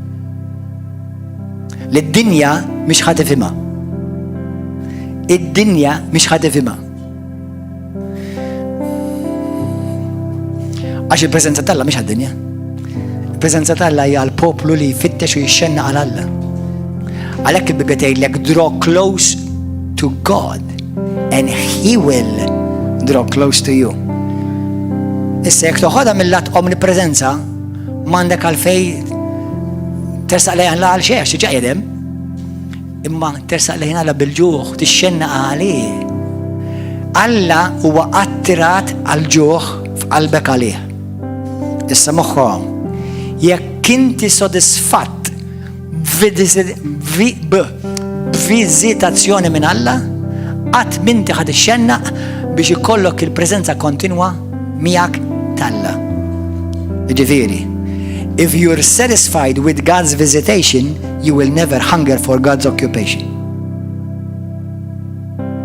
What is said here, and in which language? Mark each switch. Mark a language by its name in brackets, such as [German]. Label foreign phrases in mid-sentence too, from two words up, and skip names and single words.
[Maltese] Lid-dinja mhix ħadd tifhimha. Id-dinja mhix ħadd tifhimha. Għax il-preżenza tal-Alla mhix għad-dinja. Il-preżenza tal-Alla hija l-poplu li jfittex u jixxenna għal Alla. Għalhekk il-Bibja tgħidlek [English] draw close to God and He will draw close to you. [Maltese] Issa jekk toħodha mill-lat omnipreżenza m'għandek għalfej tersaq lejn la għal xejn xi ġajedem, imma tersaq lejn Alla bil-ġuħ tixxenna għalih. Alla huwa attirat għal ġuħ f'qalbek għalih. Issa moħħhom jekk inti sodisfatt b'viżitazzjoni minn Alla, qatt minti ħad ixxennaq biex ikollok il-preżenza kontinwa miegħek tal-Alla. Jiġifieri, [English] if you're satisfied with God's visitation, you will never hunger for God's occupation.